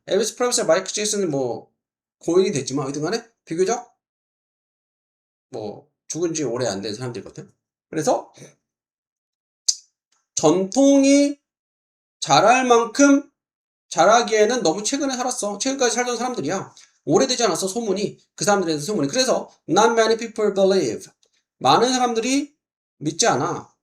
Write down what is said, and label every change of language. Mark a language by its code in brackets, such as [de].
[ko] 엘비스 프레슬리와 마이클 잭슨은 고인이 됐지만 어쨌든 간에 비교적 죽은 지 오래 안 된 사람들이거든. 그래서 전통이 자랄 만큼 자라기에는 너무 최근에 살았어. 최근까지 살던 사람들이야. 오래되지 않았어, 소문이. 그 사람들에 대해서 소문이. [en] 그래서 not many people believe. [ko] 많은 사람들이 믿지 않아.